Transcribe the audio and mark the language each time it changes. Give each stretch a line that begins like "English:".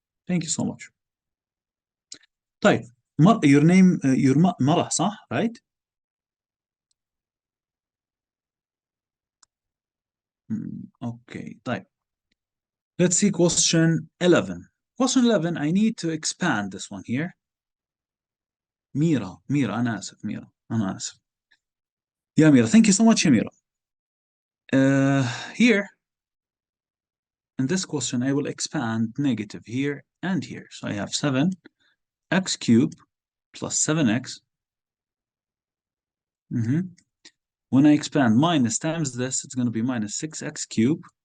English: Thank you so much.
Arabic: طيب.
English: Your name, your
Arabic: مرة صح?
English: Right? Okay.
Arabic: طيب.
English: Let's see question 11. Question 11, I need to expand this one here.
Arabic: ميرا أنا آسف ميرا أنا آسف.
English: Yeah, Mira, thank you so much, Mira. Here, in this question, I will expand negative here and here. So I have 7x cubed plus 7x. When I expand minus times this, it's going to be minus 6x cubed.